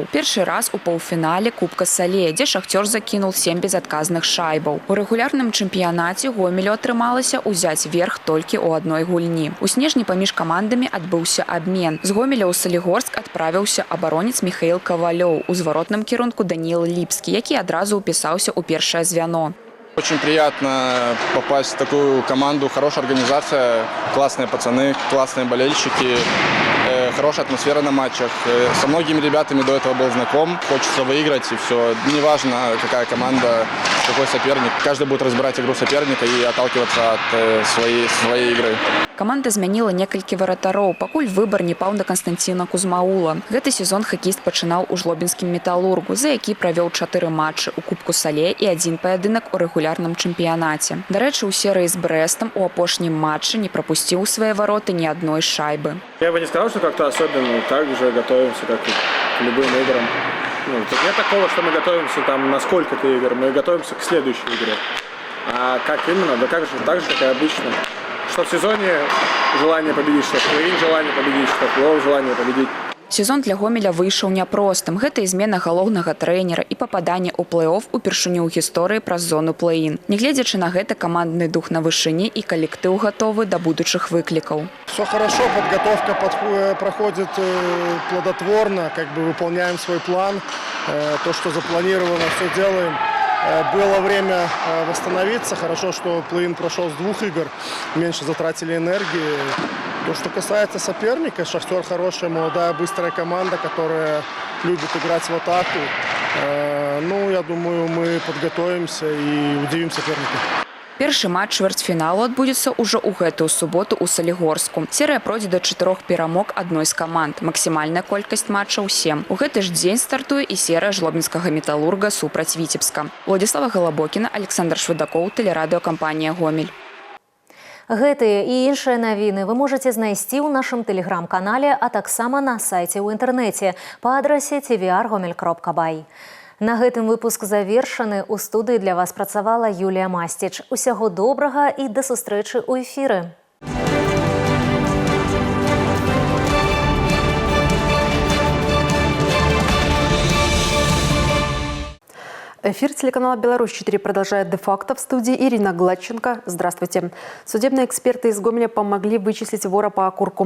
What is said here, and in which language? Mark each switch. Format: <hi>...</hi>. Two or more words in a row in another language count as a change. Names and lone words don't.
<be>Першы раз у паўфінале Кубка Сале, дзе «Шахцёр» закінуў 7 безадказных шайбаў. У рэгулярным чэмпіянаце Гомелю атрымалася ўзяць верх толькі ў адной гульні. У снежні паміж камандамі адбыўся абмен. З Гомеля ў Салігорск адправіўся абаронец Михаил Ковалёў, у зваротным кірунку Даніил Ліпскі, які адразу упісаўся ў першае звяно.</be> <ru>Очень приятно попасть в такую команду, хорошая организация, классные пацаны, классные болельщики, хорошая атмосфера на матчах. Со многими ребятами до этого был знаком, хочется выиграть и все. Неважно, какая команда, какой соперник. Каждый будет разбирать игру соперника и отталкиваться от своей игры.</ru> <be>Каманда змяніла некалькі варатароў, пакуль выбар не паў на Константина Кузмаула. Гэты сезон хакеіст пачынаў у жлобінскім металургу, за які правёў 4 матчы у Кубку Сале і 1 паядынак у рэгулярным чэмпіянаце. Дарэчы, у серыі з Брэстам у апошнім матчы не прапусціў у свае вароты ні адной шайбы.</be> <ru>Я бы не сказал, что как-то особенно так же готовимся, как и к любым играм. Тут нет такого, что мы готовимся там на сколько-то игр, мы готовимся к следующей игре. А как именно? Да как же, так же, как и обычно. Что в сезоне желание победить, что в плей-ин желание победить, что в плей-офф желание победить.</ru> <be>Сезон для Гомеля выйшаў няпростым. Гэта і змена галоўнага трэнера і пападанне ў плэй-офф упершыню ў гісторыі праз зону плэй-ин. Нягледзячы на гэта, камандны дух на вышыні і калектыў гатовы да будучых выклікаў.</be> <ru>Все хорошо, подготовка проходит плодотворно, как бы выполняем свой план. То, что запланировано, все делаем. Было время восстановиться. Хорошо, что плей-ин прошел с 2 игр. Меньше затратили энергии. То, что касается соперника, «Шахтер» хорошая, молодая, быстрая команда, которая любит играть в атаку. Я думаю, мы подготовимся и удивим соперника.</ru> <be>Першы матч чвэрцьфіналу адбудзецца ўжо ў гэтую суботу ў Салігорску. Серыя пройдзе да 4 перамог адной з каманд. Максімальная колькасць матчаў 7. У гэты ж дзень стартуе і серыя жлобінскага металурга супраць Віцебска. Уладзіслава Галабокіна, Александр Швыдакоў, тэлерадыёкампанія «Гомель». Гэтыя і іншыя навіны вы можаце знайсці ў нашым тэлеграм-канале, а таксама на сайце ў інтэрнэце па адрасе tvr.gomel.by. На гэтым выпуск завершаны. У студыі для вас працавала Юлія Масціч. Усяго добрага і да сустрэчы ў эфіры.</be> <ru>Эфир телеканала «Беларусь-4» продолжает де-факто. В студии Ирина Гладченко. Здравствуйте. Судебные эксперты из Гомеля помогли вычислить вора по окурку.</ru>